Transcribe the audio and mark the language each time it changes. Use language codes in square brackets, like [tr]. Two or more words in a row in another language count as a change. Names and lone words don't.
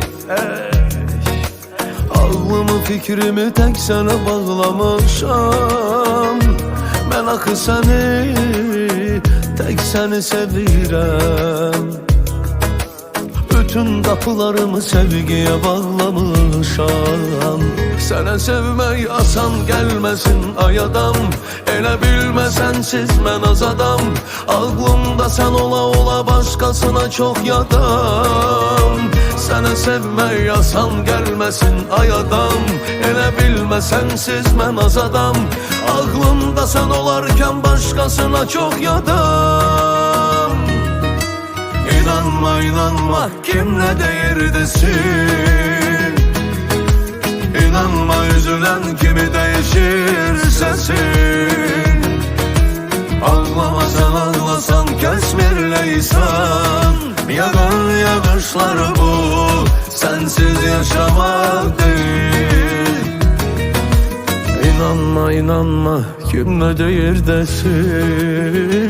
[az] Ağlımı fikrimi tek sana bağlamışam. Ben akı seni, tek seni sevirem. [tr] Bütün kapılarımı sevgiye bağlamışam. [az] Sənə sevmək asan gəlməsin ay adam. Elə bilmə sənsiz mən az adam. Ağlımda sən ola ola başqasına çox yadam. Sənə sevmək asan gəlməsin ay adam. Elə bilmə sənsiz mən az adam. Ağlımda sən olarkən başqasına çox yadam. İnanma inanma kim ne deyir desin. [tr] İnanma üzülen kimi değişir sesin. [az] Ağlama sen ağlasan kesmir leysan. [tr] Yağan yağışları bu sensiz yaşamak değil. [az] İnanma inanma kim ne deyir desin.